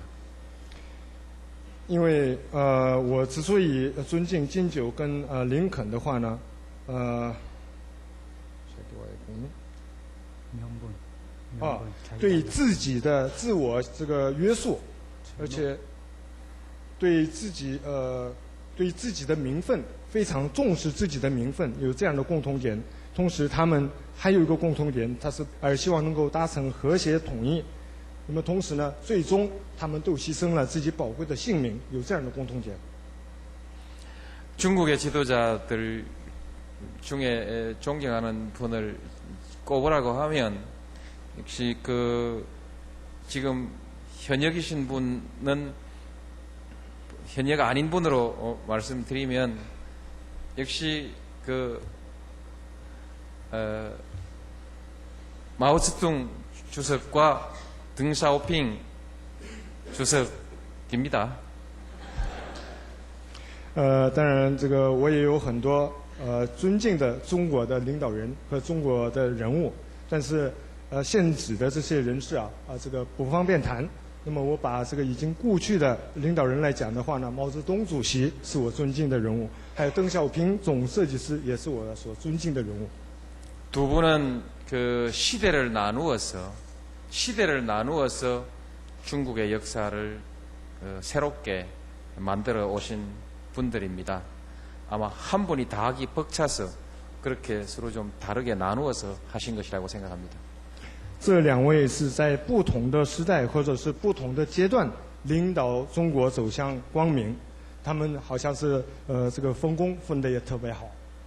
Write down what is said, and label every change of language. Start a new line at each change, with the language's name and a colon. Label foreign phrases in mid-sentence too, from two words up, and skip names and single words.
Chinese: 因为我之所以尊敬金九跟林肯的话呢，对自己的自我这个约束，而且对自己的名分非常重视自己的名分，有这样的共同点。同时，他们还有一个共同点，他是希望能够达成和谐统一。那么同时呢，最终他们都牺牲了自己宝贵的性命，有这样的共同点。
Korean: 중국의 지도자들 중에 존경하는 분을 꼽으라고 하면 역시 지금 현역이신 분은 현역 아닌 분으로 말씀드리면 역시 마오쩌둥 주석과 덩샤오핑 주석입니다.
Chinese: 当然，这个我也有很多尊敬的中国的领导人和中国的人物，但是现指的这些人士这个不方便谈。那么我把这个已经故去的领导人来讲的话呢，毛泽东主席是我尊敬的人物，还有邓小平总设计师也是我所尊敬的人物。
Korean: 두 분은 시대를 나누어서 중국의 역사를 새롭게 만들어 오신 분들입니다. 아마 한 분이 다 하기 벅차서 그렇게 서로 좀 다르게 나누어서 하신 것이라고 생각합니다.
Chinese: 这两位是在不同的时代或者是不同的阶段领导中国走向光明，他们好像是这个分工分得也特别好。